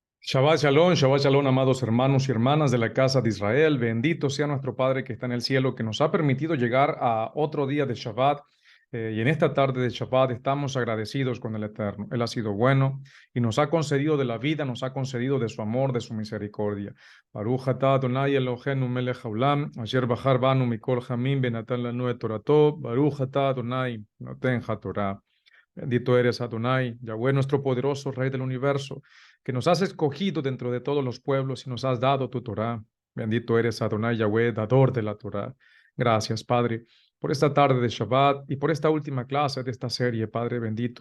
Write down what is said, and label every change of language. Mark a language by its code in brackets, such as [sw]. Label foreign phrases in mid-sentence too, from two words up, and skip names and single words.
[he] שבת שלום, [es] amados hermanos y hermanas de la casa de Israel. Bendito sea nuestro Padre que está en el cielo, que nos ha permitido llegar a otro día de Shabbat. Y en esta tarde de Shabbat estamos agradecidos con el Eterno. Él ha sido bueno y nos ha concedido de la vida, nos ha concedido de su amor, de su misericordia. [he] ברוך אתה אדני אלהינו מלך העולם, אשר בחר בנו מכל העמים ונתן לנו את תורתו. ברוך אתה אדני נותן התורה. [es] Bendito eres Adonai, Yahweh, nuestro poderoso Rey del universo, que nos has escogido dentro de todos los pueblos y nos has dado tu Torah. Bendito eres Adonai, Yahweh, dador de la Torah. Gracias, Padre, por esta tarde de Shabbat y por esta última clase de esta serie, Padre bendito.